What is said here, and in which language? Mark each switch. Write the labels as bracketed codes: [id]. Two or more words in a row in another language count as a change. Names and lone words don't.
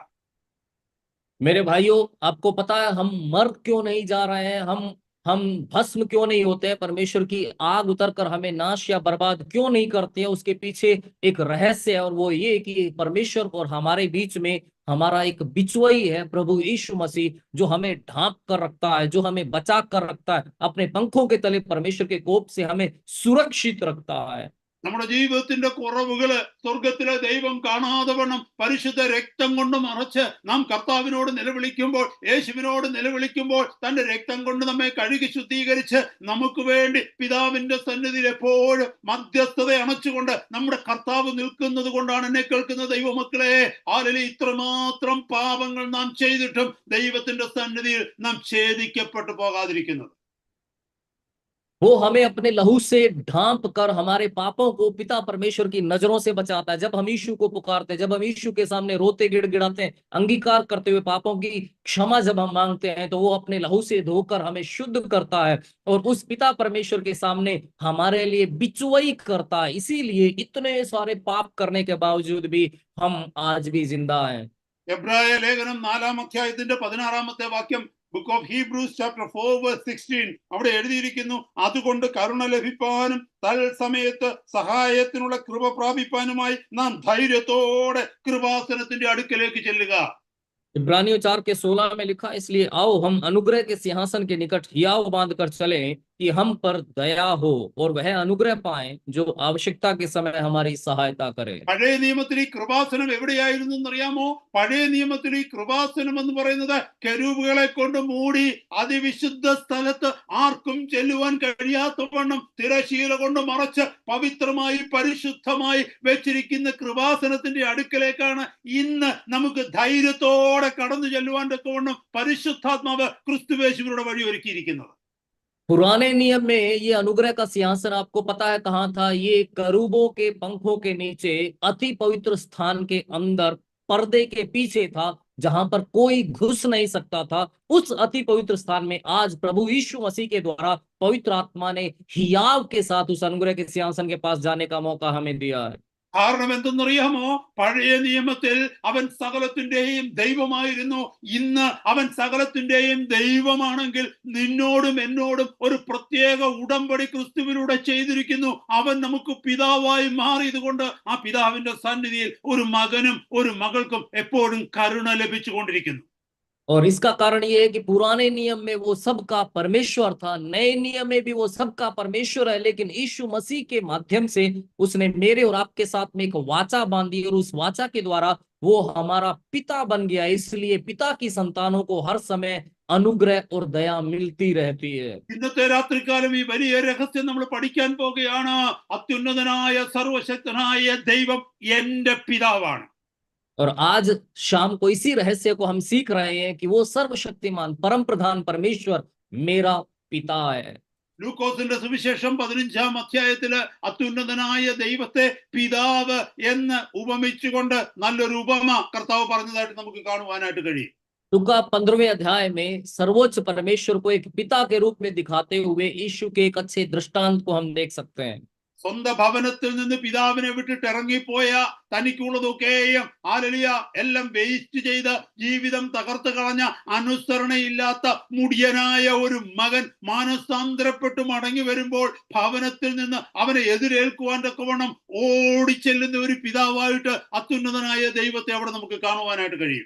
[hi] मेरे भाइयों, आपको पता है हम मर क्यों नहीं जा रहे हैं, हम भस्म क्यों नहीं होते हैं, परमेश्वर की आग उतरकर हमें नाश या बर्बाद क्यों नहीं करती है? उसके पीछे एक रहस्य है, और वो ये कि परमेश्वर और हमारे बीच में हमारा एक बिचवई है, प्रभु यीशु मसीह, जो हमें ढांप कर रखता है, जो हमें बचा कर रखता है, अपने पंखों के तले परमेश्वर के कोप से हमें सुरक्षित रखता है। [ml] നമ്മുടെ ജീവിതത്തിന്റെ കുറവുകള് സ്വർഗത്തിലെ ദൈവം കാണാതെ വണ്ണം പരിശുദ്ധ രക്തം കൊണ്ട് മറച്ച് നാം കർത്താവിനോട് നിലവിളിക്കുമ്പോൾ, യേശുവിനോട് നിലവിളിക്കുമ്പോൾ തന്റെ രക്തം കൊണ്ട് നമ്മെ കഴുകി ശുദ്ധീകരിച്ച് നമുക്ക് വേണ്ടി പിതാവിന്റെ സന്നിധിയിൽ എപ്പോഴും മധ്യസ്ഥത അണച്ചുകൊണ്ട് നമ്മുടെ കർത്താവ് നിൽക്കുന്നത് കൊണ്ടാണ് എന്നെ കേൾക്കുന്ന ദൈവമക്കളെ, ആലലി ഇത്രമാത്രം പാപങ്ങൾ നാം ചെയ്തിട്ടും ദൈവത്തിന്റെ സന്നിധിയിൽ നാം ഛേദിക്കപ്പെട്ടു പോകാതിരിക്കുന്നത്. [hi] वो हमें अपने लहू से ढांप कर हमारे पापों को पिता परमेश्वर की नजरों से बचाता है। जब हम यीशु को पुकारते हैं, जब हम यीशु के सामने रोते गिड़गिड़ाते हैं, अंगीकार करते हुए पापों की क्षमा जब हम मांगते हैं, तो वो अपने लहू से धोकर हमें शुद्ध करता है और उस पिता परमेश्वर के सामने हमारे लिए बिचवई करता है। इसीलिए इतने सारे पाप करने के बावजूद भी हम आज भी जिंदा हैं। [ml] എബ്രായ ലേഖനം 4-ാം അധ്യായത്തിന്റെ 16-ാമത്തെ വാക്യം, [en] Book of Hebrews chapter [ml] 4:16, അവിടെ എഴുതിയിരിക്കുന്നു, അതുകൊണ്ട് കരുണ ലഭിപ്പാനും തൽസമയത്ത് സഹായത്തിനുള്ള കൃപ പ്രാപിപ്പാനുമായി നാം ധൈര്യത്തോടെ കൃപാസനത്തിന്റെ അടുക്കലേക്ക് ചെല്ലുക. [hi] इब्रानियों 4:16 में लिखा, इसलिए आओ हम अनुग्रह के सिंहासन के निकट हियाव बांधकर चलें कि हम पर दया हो और वह अनुग्रह पाएं जो आवश्यकता के समय हमारी सहायता करे। [ml] പഴയ നിയമത്തിൽ ഈ കൃപാസനം എവിടെയായിരുന്നു എന്നറിയാമോ? പഴയ നിയമത്തിൽ ഈ കൃപാസനം എന്ന് പറയുന്നത് കെരൂബുകളെ കൊണ്ട് മൂടി അതിവിശുദ്ധ സ്ഥലത്ത് ആർക്കും ചെല്ലുവാൻ കഴിയാത്തവണ്ണം തിരശീല കൊണ്ട് മറച്ച് പവിത്രമായി പരിശുദ്ധമായി വെച്ചിരിക്കുന്ന കൃപാസനത്തിന്റെ അടുക്കലേക്കാണ് ഇന്ന് നമുക്ക് ധൈര്യത്തോടെ കടന്നു ചെല്ലുവാൻ തക്കവണ്ണം പരിശുദ്ധാത്മാവ് ക്രിസ്തുയേശുവിലൂടെ വഴിയൊരുക്കിയിരിക്കുന്നത്. [hi] पुराने नियम में ये अनुग्रह का सिंहासन आपको पता है कहाँ था? ये करूबों के पंखों के नीचे अति पवित्र स्थान के अंदर पर्दे के पीछे था, जहां पर कोई घुस नहीं सकता था। उस अति पवित्र स्थान में आज प्रभु यीशु मसीह के द्वारा पवित्र आत्मा ने हियाव के साथ उस अनुग्रह के सिंहासन के पास जाने का मौका हमें दिया है। [ml] കാരണം എന്തെന്നറിയാമോ? പഴയ നിയമത്തിൽ അവൻ സകലത്തിന്റെയും ദൈവമായിരുന്നു. ഇന്ന് അവൻ സകലത്തിന്റെയും ദൈവമാണെങ്കിൽ നിന്നോടും എന്നോടും ഒരു പ്രത്യേക ഉടമ്പടി ക്രിസ്തുവിലൂടെ ചെയ്തിരിക്കുന്നു. അവൻ നമുക്ക് പിതാവായി മാറിയത് കൊണ്ട് ആ പിതാവിന്റെ സന്നിധിയിൽ ഒരു മകനും ഒരു മകൾക്കും എപ്പോഴും കരുണ ലഭിച്ചുകൊണ്ടിരിക്കുന്നു. [hi] और इसका कारण ये है कि पुराने नियम में वो सबका परमेश्वर था, नए नियम में भी वो सबका परमेश्वर है, लेकिन यीशु मसीह के माध्यम से उसने मेरे और आपके साथ में एक वाचा बांधी और उस वाचा के द्वारा वो हमारा पिता बन गया। इसलिए पिता की संतानों को हर समय अनुग्रह और दया मिलती रहती है। [ml] ഇന്നത്തെ രാത്രികാലം ഈ വലിയ രഹസ്യം നമ്മൾ പഠിക്കാൻ പോകുകയാണ്. അത്യുന്നതനായ സർവശക്തനായ ദൈവം എന്റെ പിതാവാണ്. [hi] और आज शाम को इसी रहस्य को हम सीख रहे हैं कि वो सर्वशक्तिमान परम प्रधान परमेश्वर मेरा पिता है। [ml] ലൂക്കോസിന്റെ സുവിശേഷം 15-ാം അധ്യായത്തില് അത്യുന്നതനായ ദൈവത്തെ പിതാവ് എന്ന് ഉപമിച്ചുകൊണ്ട് നല്ലൊരു ഉപമ കർത്താവ് പറഞ്ഞതായിട്ട് നമുക്ക് കാണുവാനായിട്ട് കഴിയും. [hi] लूका 15वें अध्याय में सर्वोच्च परमेश्वर को एक पिता के रूप में दिखाते हुए यीशु के एक अच्छे दृष्टांत को हम देख सकते हैं। [ml] സ്വന്തം ഭവനത്തിൽ നിന്ന് പിതാവിനെ വിട്ടിട്ട് ഇറങ്ങിപ്പോയ തനിക്കുള്ളതൊക്കെയും ഹല്ലേലൂയ എല്ലാം വേസ്റ്റ് ചെയ്ത് ജീവിതം തകർത്ത് കളഞ്ഞ അനുസരണയില്ലാത്ത മുടിയനായ ഒരു മകൻ മാനസാന്തരപ്പെട്ട് മടങ്ങി വരുമ്പോൾ ഭവനത്തിൽ നിന്ന് അവനെ എതിരേൽക്കുവാൻ തക്കവണ്ണം ഓടിച്ചെല്ലുന്ന ഒരു പിതാവായിട്ട് അത്യുന്നതനായ ദൈവത്തെ അവിടെ നമുക്ക് കാണുവാനായിട്ട് കഴിയും.